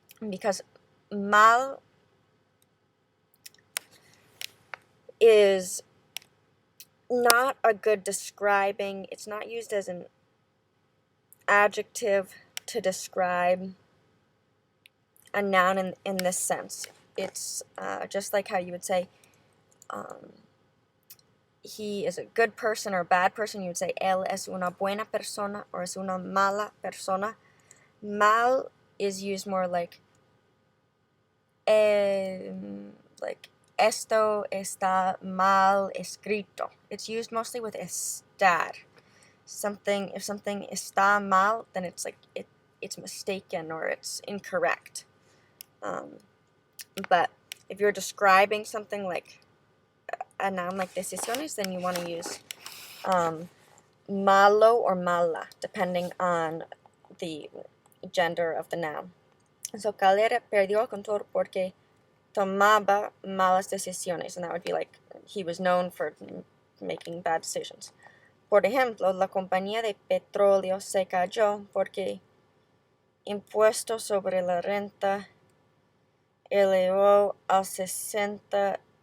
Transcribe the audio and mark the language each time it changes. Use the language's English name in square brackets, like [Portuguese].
[English] because mal is not a good describing, it's not used as an adjective to describe a noun in this sense. It's just like how you would say he is a good person or a bad person. You would say [Spanish] él es una buena persona or es una mala persona. [English] Mal is used more like [Spanish] esto está mal escrito. [English] It's used mostly with estar. If something [Spanish] está mal, [English] then it's like it's mistaken or it's incorrect. But if you're describing something like a noun like decisiones, then you want to use malo or mala, depending on the gender of the noun. So [Spanish] Caldera perdió el control porque tomaba malas decisiones, [English] and that would be like he was known for making bad decisions. [Spanish] Por ejemplo, la compañía de petróleo se cayó porque impuesto sobre la renta elevó al 60%